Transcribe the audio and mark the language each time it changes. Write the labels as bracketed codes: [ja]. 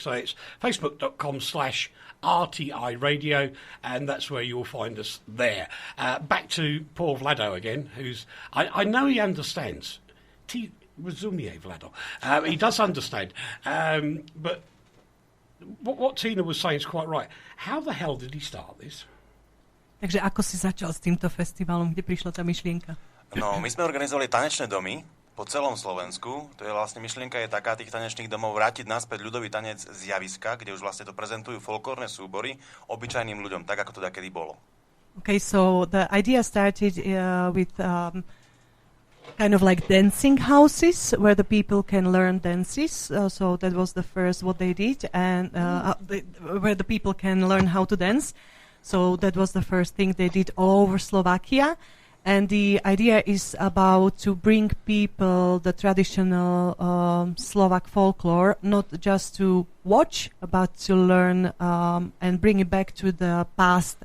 [en] So it's facebook.com/RTI Radio, and that's where you'll find us there. Back to poor Vlado again, who's... I know he understands. [sk] Rozumie, [en] Vlado. He does understand. But what Tina was saying is quite right. How the hell did he start this? [sk] Takže ako si začal s týmto festivalom, kde prišla tá myšlienka? No, my sme organizovali tanečné domy po celom Slovensku. To je vlastne myšlienka je taká tých tanečných domov vrátiť naspäť ľudový tanec z javiska, kde už vlastne to prezentujú folklórne súbory obyčajným ľuďom, tak ako to dakedy bolo. [en] Okay, so the idea started with kind of like dancing houses where the people can learn dances. So that was the first what they did, and where the people can learn how to dance. So that was the first thing they did all over Slovakia. And the idea is about to bring people the traditional Slovak folklore, not just to watch, but to learn and bring it back to the past.